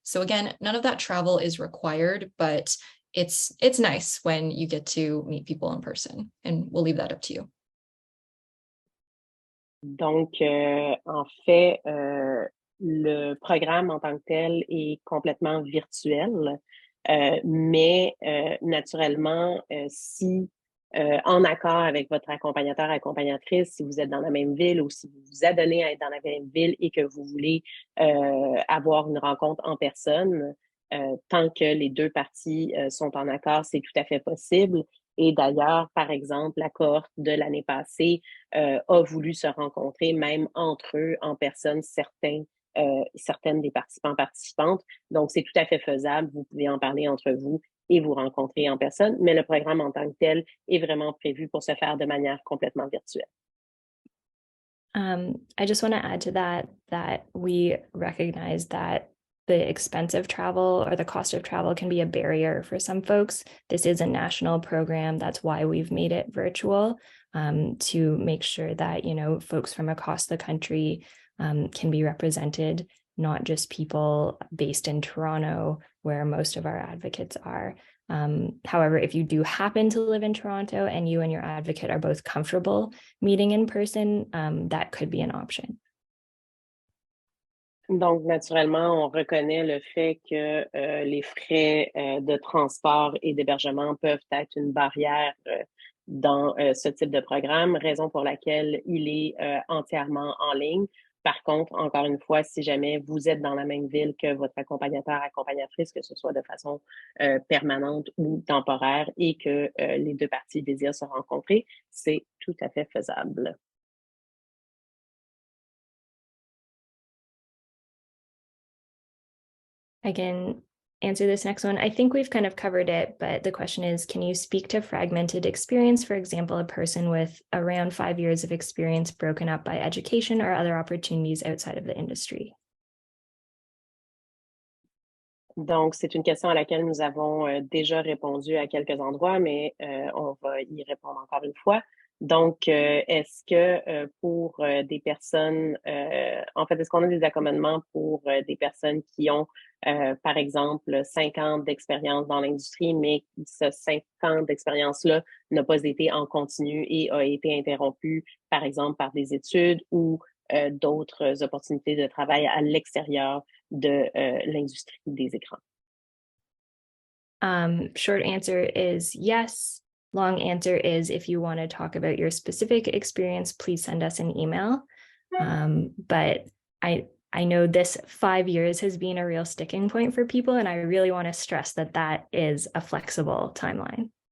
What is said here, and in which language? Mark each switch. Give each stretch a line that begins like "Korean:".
English: So again, none of that travel is required, but it's nice when you get to meet people in person, and we'll leave that up to you.
French: Donc, en fait, le programme en tant que tel est complètement virtuel, mais naturellement, si en accord avec votre accompagnatrice, si vous êtes dans la même ville ou si vous vous adonnez à être dans la même ville et que vous voulez avoir une rencontre en personne, tant que les deux parties sont en accord, c'est tout à fait possible. Et d'ailleurs, par exemple, la cohorte de l'année passée a voulu se rencontrer même entre eux en personne, certaines des participantes. Donc, c'est tout à fait faisable. Vous pouvez en parler entre vous et vous rencontrer en personne, mais le programme en tant que tel est vraiment prévu pour se faire de manière complètement virtuelle.
English: I just want to add to that we recognize that the expense of travel or the cost of travel can be a barrier for some folks. This is a national program. That's why we've made it virtual, to make sure that, folks from across the country can be represented, not just people based in Toronto, where most of our advocates are. However, if you do happen to live in Toronto and you and your advocate are both comfortable meeting in person, that could be an option.
French: Donc, naturellement, on reconnaît le fait que les frais de transport et d'hébergement peuvent être une barrière dans ce type de programme, raison pour laquelle il est entièrement en ligne. Par contre, encore une fois, si jamais vous êtes dans la même ville que votre accompagnatrice, que ce soit de façon permanente ou temporaire et que les deux parties désirent se rencontrer, c'est tout à fait faisable.
English: I can answer this next one. I think we've kind of covered it, but the question is, can you speak to fragmented experience? For example, a person with around 5 years of experience broken up by education or other opportunities outside of the industry.
French: Donc, c'est une question à laquelle nous avons déjà répondu à quelques endroits, mais on va y répondre encore une fois. Donc, est-ce que pour des personnes, en fait, est-ce qu'on a des accommodements pour des personnes qui ont, par exemple, 5 ans d'expérience dans l'industrie, mais ce 5 ans d'expérience-là n'a pas été en continu et a été interrompu, par exemple, par des études ou d'autres opportunités de travail à l'extérieur de l'industrie des écrans?
English: Short answer is yes. Long answer is if you want to talk about your specific experience, please send us an email. But I know this 5 years has been a real sticking point for people, and I really want to stress that that is a flexible timeline.